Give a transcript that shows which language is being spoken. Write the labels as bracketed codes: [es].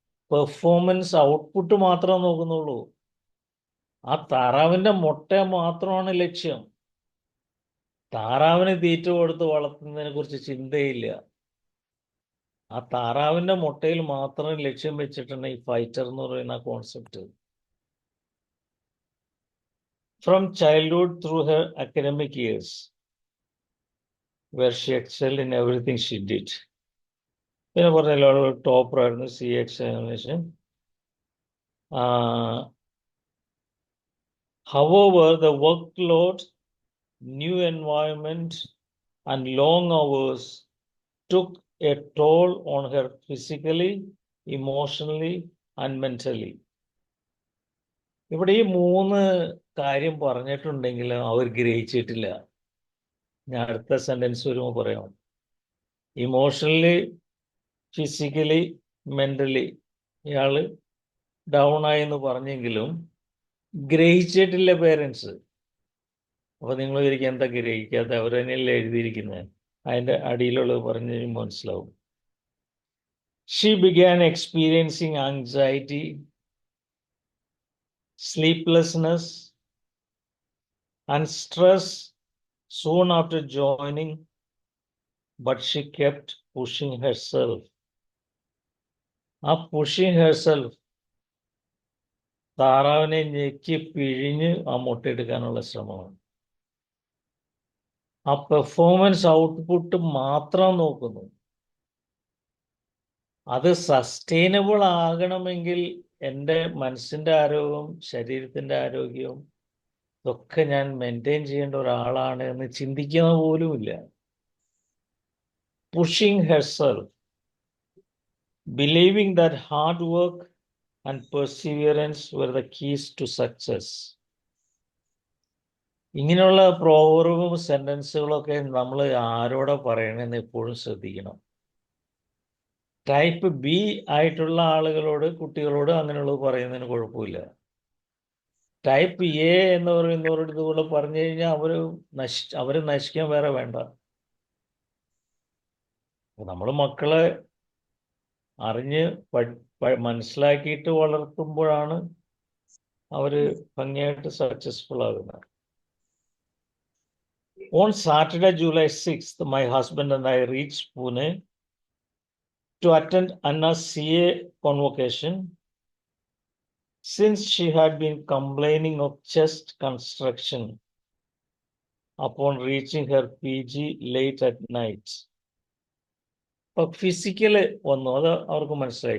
[ml] Performance output മാത്രമേ നോക്കുന്നുള്ളൂ. ആ താറാവിൻ്റെ മുട്ട മാത്രമാണ് ലക്ഷ്യം. താറാവിന് തീറ്റ കൊടുത്ത് വളർത്തുന്നതിനെ കുറിച്ച് ചിന്തയില്ല. ആ താറാവിൻ്റെ മുട്ടയിൽ മാത്രം ലക്ഷ്യം വെച്ചിട്ടാണ് ഈ ഫൈറ്റർ എന്ന് പറയുന്ന concept. [en] From childhood through her academic years where she excelled in everything she did. [ml] പിന്നെ പറഞ്ഞല്ലോ ടോപ്പർ ആയിരുന്നു CA examination. [en] However, the workload, new environment and long hours took a toll on her physically, emotionally and mentally. [ml] ഇവിടെ ഈ 3 കാര്യം പറഞ്ഞിട്ടുണ്ടെങ്കിലും അവർ ഗ്രഹിച്ചിട്ടില്ല. ഞാൻ അടുത്ത sentence വരുമ്പോൾ പറയാം. ഇമോഷണലി, ഫിസിക്കലി, മെന്റലി ഇയാൾ ഡൗൺ ആയി എന്ന് പറഞ്ഞെങ്കിലും ഗ്രഹിച്ചിട്ടില്ല പേരൻസ്. അപ്പോൾ നിങ്ങൾ ഒരിക്കലും എന്താ ഗ്രഹിക്കാത്ത, അവർ തന്നെയല്ലേ എഴുതിയിരിക്കുന്നത്. അതിൻ്റെ അടിയിലുള്ളത് പറഞ്ഞു കഴിയുമ്പോൾ മനസ്സിലാവും. [en] She began experiencing anxiety, sleeplessness and stress soon after joining, but she kept pushing herself. [ml] ആ [en] pushing herself [ml] താറാവിനെ ഞെക്കി പിഴിഞ്ഞ് ആ മുട്ടയെടുക്കാനുള്ള ശ്രമമാണ്. ആ പെർഫോമൻസ് ഔട്ട്പുട്ട് മാത്രം നോക്കുന്നു. അത് സസ്റ്റൈനബിൾ ആകണമെങ്കിൽ എൻ്റെ മനസ്സിൻ്റെ ആരോഗ്യവും ശരീരത്തിൻ്റെ ആരോഗ്യവും ഇതൊക്കെ ഞാൻ മെയിൻറ്റെയിൻ ചെയ്യേണ്ട ഒരാളാണ് എന്ന് ചിന്തിക്കുന്ന പോലുമില്ല. [en] Pushing herself, believing that hard work and perseverance were the keys to success. [ml] ഇങ്ങനെയുള്ള പ്രോവർബും സെന്റൻസുകളൊക്കെ നമ്മൾ ആരോടെ പറയണമെന്ന് എപ്പോഴും ശ്രദ്ധിക്കണം. ടൈപ്പ് ബി ആയിട്ടുള്ള ആളുകളോട്, കുട്ടികളോട് അങ്ങനെയുള്ളത് പറയുന്നതിന് കുഴപ്പമില്ല. ടൈപ്പ് എ എന്ന് പറയുന്നവരോട് ഇതുപോലെ പറഞ്ഞു കഴിഞ്ഞാൽ അവർ നശിക്കാൻ വേറെ വേണ്ട. നമ്മൾ മക്കളെ അറിഞ്ഞ് മനസ്സിലാക്കിയിട്ട് വളർത്തുമ്പോഴാണ് അവർ ഭംഗിയായിട്ട് സക്സസ്ഫുൾ ആകുന്നത്. [en] On Saturday, July 6th, my husband and I reached Pune to attend Anna's CA convocation since she had been complaining of chest constriction upon reaching her PG late at night. [ml] അപ്പൊ physical വന്നു, അത് അവർക്ക് മനസ്സിലായി.